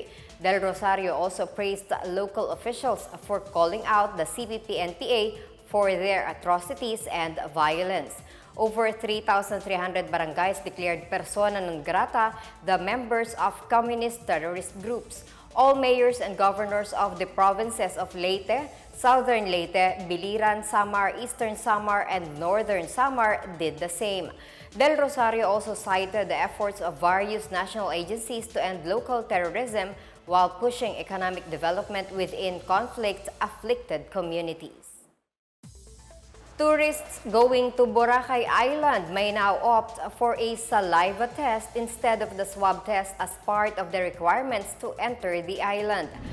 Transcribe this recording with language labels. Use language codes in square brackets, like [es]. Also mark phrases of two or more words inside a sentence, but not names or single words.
[en] Del Rosario also praised local officials for calling out the CPP-NPA for their atrocities and violence. Over 3,300 barangays declared persona non grata, the members of communist terrorist groups. All mayors and governors of the provinces of Leyte, Southern Leyte, Biliran, Samar, Eastern Samar, and Northern Samar did the same. Del Rosario also cited the efforts of various national agencies to end local terrorism while pushing economic development within conflict-afflicted communities. Tourists going to Boracay Island may now opt for a saliva test instead of the swab test as part of the requirements to enter the island.